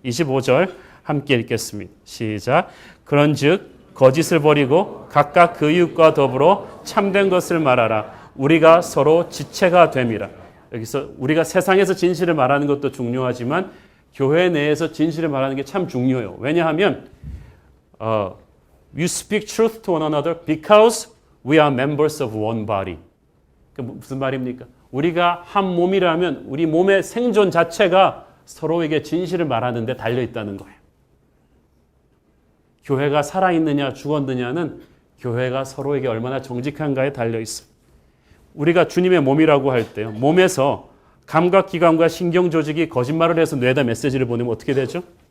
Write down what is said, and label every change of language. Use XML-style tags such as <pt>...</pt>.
<ko>25절 함께 읽겠습니다. 시작. 그런즉 거짓을 버리고 각각 그 이웃과 더불어 참된 것을 말하라. 우리가 서로 지체가 됨이라. 여기서 우리가 세상에서 진실을 말하는 것도 중요하지만 교회 내에서 진실을 말하는 게 참 중요해요. 왜냐하면</ko> <en>You speak truth to one another because we are members of one body.</en> <ko>그 무슨 말입니까? 우리가 한 몸이라면 우리 몸의 생존 자체가 서로에게 진실을 말하는 데 달려있다는 거예요. 교회가 살아있느냐 죽었느냐는 교회가 서로에게 얼마나 정직한가에 달려있어요. 우리가 주님의 몸이라고 할 때요. 몸에서 감각기관과 신경조직이 거짓말을 해서 뇌에다 메시지를 보내면 어떻게 되죠?</ko>